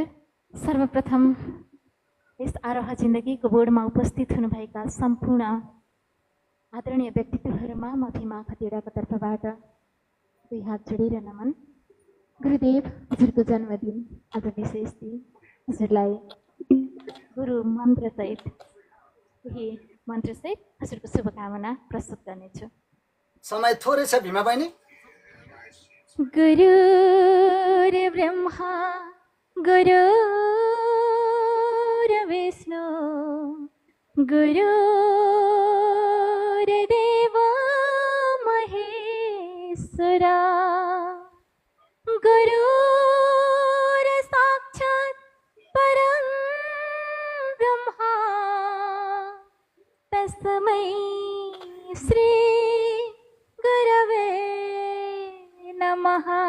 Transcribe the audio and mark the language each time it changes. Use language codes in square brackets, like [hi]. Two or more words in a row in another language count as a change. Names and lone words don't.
[ne] सर्वप्रथम यस आरोह जिन्दगीको बोर्डमा उपस्थित हुनुभएका सम्पूर्ण आदरणीय व्यक्तित्वहरूमा म भीमा खतिवडाको तर्फबाट दुई हात जोडेर नमन। गुरुदेव हजुरको जन्मदिन आज विशेष दिन, हजुरलाई गुरु मन्त्रसहित केही मन्त्रसहित हजुरको शुभकामना प्रस्तुत गर्नेछु। समय थोरै छ भीमा बहिनी। [sa] गुरुर्ब्रह्मा गुरुर्विष्णु गुरुर्देव महेश्वरा गुरुर्साक्षात् परं ब्रह्मा तस्मै श्री गुरवे नमः।